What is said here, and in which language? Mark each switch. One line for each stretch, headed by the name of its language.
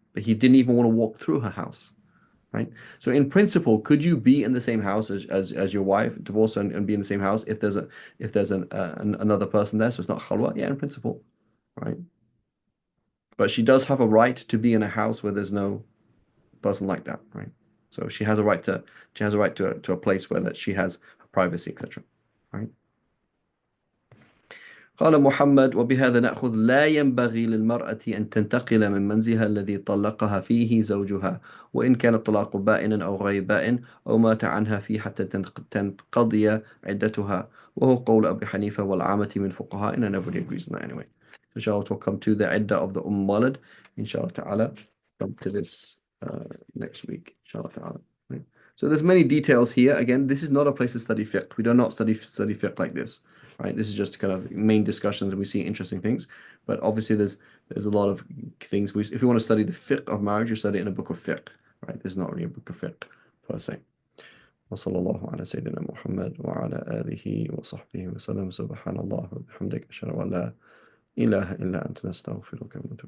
English: But he didn't even want to walk through her house, right? So in principle, could you be in the same house as your wife, divorce and be in the same house if there's another person there? So it's not khalwa, yeah, in principle, right? But she does have a right to be in a house where there's no person like that, right? So she has a right to a place where that she has privacy, etc. Right?
Arabic: قال محمد وبهذا نأخذ لا ينبغي للمرأة أن تنتقل من منزلها الذي طلقها فيه زوجها وإن كان الطلاق بائنا أو غير بائن أو مات عنها فيه حتى تنقضي عدتها وهو قول أبي حنيفة والعامة من فقهاء
English: and nobody agrees on that anyway. Inshallah we'll come to the iddah of the Walad. Inshallah ta'ala come to this next week. Inshallah ta'ala. Right? So there's many details here. Again, this is not a place to study fiqh. We do not study fiqh like this. Right, this is just kind of main discussions and we see interesting things, but obviously there's a lot of things if you want to study the fiqh of marriage, you study it in a book of fiqh, right? There's not really a book of fiqh per se.
Arabic: وصلى الله على سيدنا محمد وعلى آله وصحبه وسلم سبحان الله وبحمدك أشهد أن لا إله إلا أنت نستغفرك ونتوب